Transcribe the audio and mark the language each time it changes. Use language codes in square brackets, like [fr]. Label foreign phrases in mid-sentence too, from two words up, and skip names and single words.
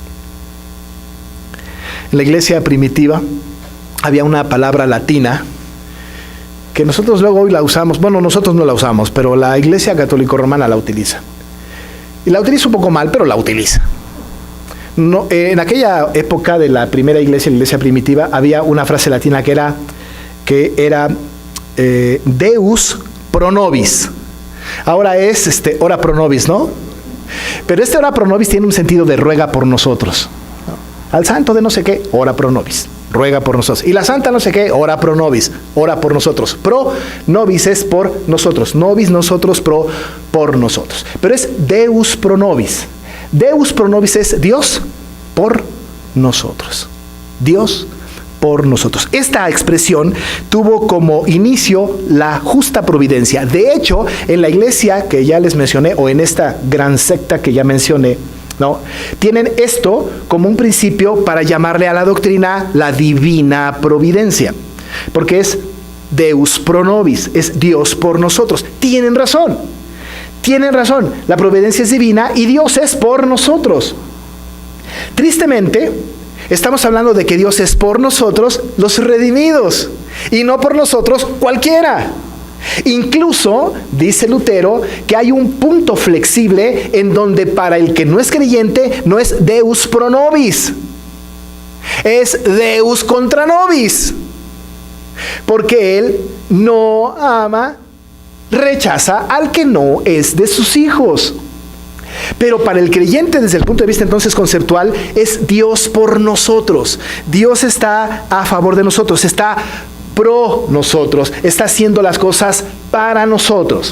[es] En la iglesia primitiva había una palabra latina que nosotros luego hoy la usamos. Bueno, nosotros no la usamos, pero la iglesia católico romana la utiliza. Y la utiliza un poco mal, pero la utiliza. No, en aquella época de la primera iglesia, la iglesia primitiva, había una frase latina que era [la] Deus pro nobis. [es] Ahora es [la] ora pro nobis, [es] ¿no? Pero [la] ora pro nobis [es] tiene un sentido de ruega por nosotros. Al santo de no sé qué, [la] ora pro nobis, [es] ruega por nosotros. Y la santa no sé qué, [la] ora pro nobis, [es] ora por nosotros. [la] Pro nobis [es] es por nosotros, nobis nosotros, pro por nosotros. Pero es [la] Deus pro nobis. Deus pro nobis [es] es Dios por nosotros. Dios por nosotros. Esta expresión tuvo como inicio la justa providencia. De hecho, en la iglesia que ya les mencioné, o en esta gran secta que ya mencioné, ¿no?, tienen esto como un principio para llamarle a la doctrina la divina providencia, porque es [la] Deus pro nobis, [es] es Dios por nosotros. Tienen razón, la providencia es divina y Dios es por nosotros. Tristemente, estamos hablando de que Dios es por nosotros, los redimidos, y no por nosotros cualquiera. Incluso, dice Lutero, que hay un punto flexible en donde para el que no es creyente no es [la] Deus pro nobis, [es] es [la] Deus contra nobis, [es] porque Él no ama, rechaza al que no es de sus hijos. Pero para el creyente, desde el punto de vista entonces conceptual, es Dios por nosotros. Dios está a favor de nosotros, está pro nosotros, está haciendo las cosas para nosotros.